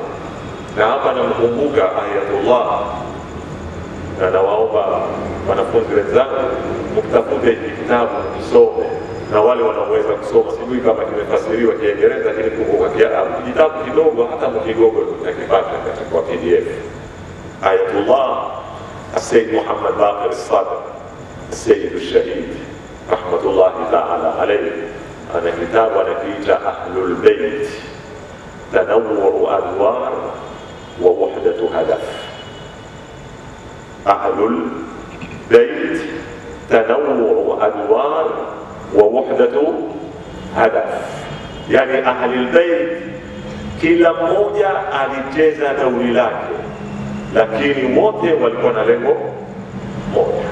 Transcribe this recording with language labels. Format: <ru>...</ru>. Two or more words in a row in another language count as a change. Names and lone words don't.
<sw>Na hapa namkumbuka Ayatullah, na nawaomba wanafunzi wenzangu mtafute kitabu msome, na wale wanaoweza kusoma, sijui kama kimefasiriwa Kiingereza, lakini kumbuka kitabu kidogo hata mkigogo utakipata kwa PDF. Ayatullah Sayyid Muhammad Baqir As-Sadr Sayyid Ash-Shahid</sw> <ar>رحمة الله تعالى عليه,</ar> <sw>ana kitabu anakiita Ahlul Bayt Tanawwur Adwar wa Wahdatu Hadaf. Ahlul Bayt Tanawwur Adwar wa Wahdatu Hadaf, yani Ahlul Bayt kila mmoja alicheza dauri lake, lakini wote walikuwa na lengo moja.</sw>